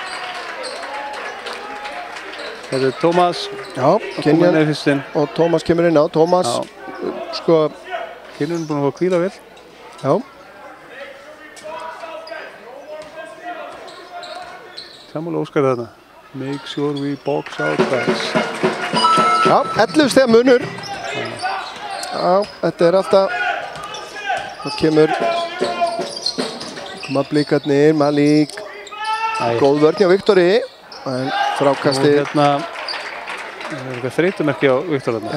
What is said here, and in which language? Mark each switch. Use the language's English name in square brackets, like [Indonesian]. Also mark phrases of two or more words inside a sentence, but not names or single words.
[Icelandic] Þetta er Tómas. Já, Kenyon og Tómas kemur inn á. Tómas, sko... Kenyon er búinn að fá hvíla vel. Já. Sammála Óskar þarna. [English] Make sure we box out best. [Icelandic] Já, 11 stiga munur. Já, þetta er alltaf... Það koma blikarnir, Malik. Góð vörn hjá Viktori. En frákastið... Og hérna... Það er eitthvað þreytumerki á Viktor þarna.